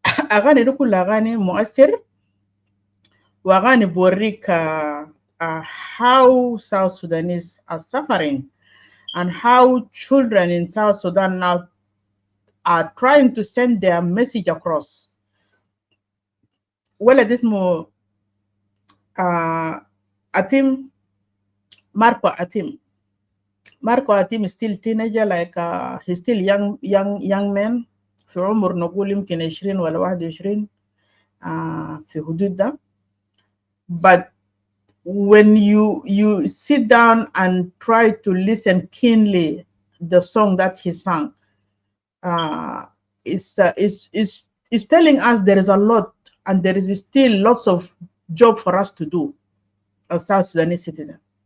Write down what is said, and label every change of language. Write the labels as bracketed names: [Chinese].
[English] Agani dukul agani muasir wagani borik how South Sudanese are suffering and how children in South Sudan now are trying to send their message across. Well, this more Atim Marco Atim is still teenager, like he's still young man. [Arabic] في عمر نقول يمكن 20 ولا 21 في حدود ده. [English] But when you sit down and try to listen keenly the song that he sang, is telling us there is a lot and there is still lots of job for us to do as South Sudanese citizens.